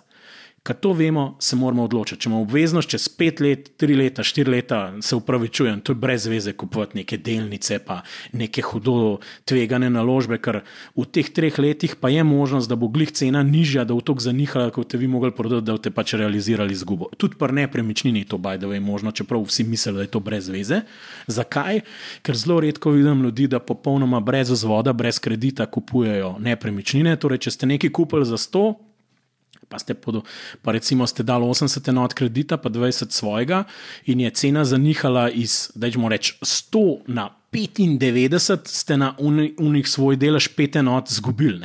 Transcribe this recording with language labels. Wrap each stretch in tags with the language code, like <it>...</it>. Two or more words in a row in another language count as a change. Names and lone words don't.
<sl>Kad to vemo, se moramo odločiti. Če imamo obveznost čez 5 let, 3 leta, 4 leta, se upravičujem, to je brez veze kupovati neke delnice pa neke hudo tvegane naložbe, ker v teh 3 letih pa je možnost, da bo glih cena nižja, da bo toliko zanihala, kot te vi mogli prodati, da boste pač realizirali izgubo. Tudi pri nepremičnini je to</sl> <en>by the way</en> <sl>možno, čeprav vsi mislijo, da je to brez veze. Zakaj? Ker zelo redko vidim ljudi, da popolnoma brez vzvoda, brez kredita kupujejo nepremičnine. Torej, če ste nekaj kupili za 100, pa recimo ste dali 80 enot kredita, pa 20 svojega in je cena zanihala iz, dajmo reči, 100 na 95, ste na unih svoj delež 5 enot zgubili.</sl>